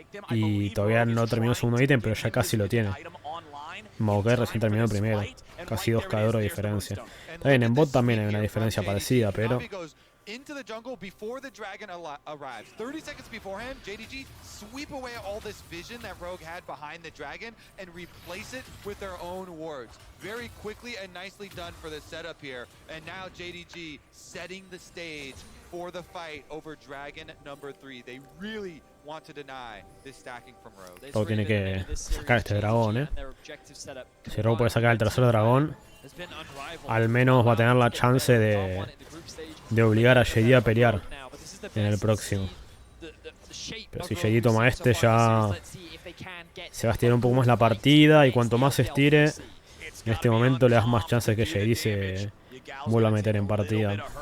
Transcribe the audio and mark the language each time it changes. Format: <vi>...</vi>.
<es>Y todavía no terminó el segundo ítem, pero ya casi lo tiene. Maokai recién terminó el primero. Casi 2k de oro de diferencia. Está bien, en bot también hay una diferencia parecida, pero...</es> <en>Into the jungle before the dragon arrives. 30 seconds beforehand, JDG sweep away all this vision that Rogue had behind the dragon and replace it with their own wards. Very quickly and nicely done for the setup here. And now JDG setting the stage for the fight over dragon number 3. They really want to deny this stacking from Rogue.</en> <es>Todo tiene que sacar este dragón, Si Rogue puede sacar el tercer dragón, al menos va a tener la chance de obligar a Jdg a pelear en el próximo. Pero si Jdg toma este, ya se va a estirar un poco más la partida, y cuanto más se estire, en este momento le das más chances de que Jdg se vuelva a meter en partida.</es>